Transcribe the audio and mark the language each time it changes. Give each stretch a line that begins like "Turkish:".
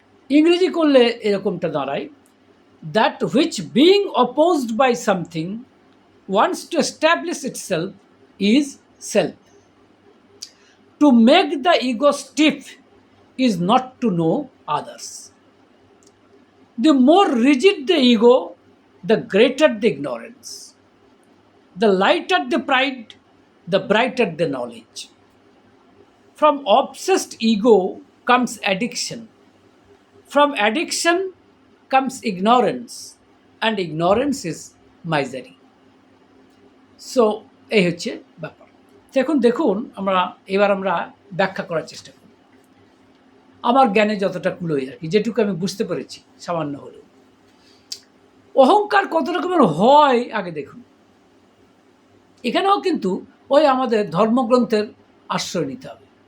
Bangla: ইংরেজি করলে এরকমটা দাঁড়ায়,
English: That which being opposed by something wants to establish itself is self. To make the ego stiff is not to know others. The more rigid the ego, the greater the ignorance. The lighter the pride, the brighter the knowledge. From obsessed ego comes addiction. From addiction comes ignorance, and ignorance is misery.
Bangla: So এই হচ্ছে ব্যাপার। তো এখন দেখুন এবার আমরা ব্যাখ্যা করার চেষ্টা করি আমার জ্ঞানে যতটা কুলোয় আর কি, যেটুকু আমি বুঝতে পেরেছি সামান্য হলেও। অহংকার কত রকমের হয় আগে দেখুন। এখানেও কিন্তু ওই আমাদের ধর্মগ্রন্থের আশ্রয় নিতে হবে।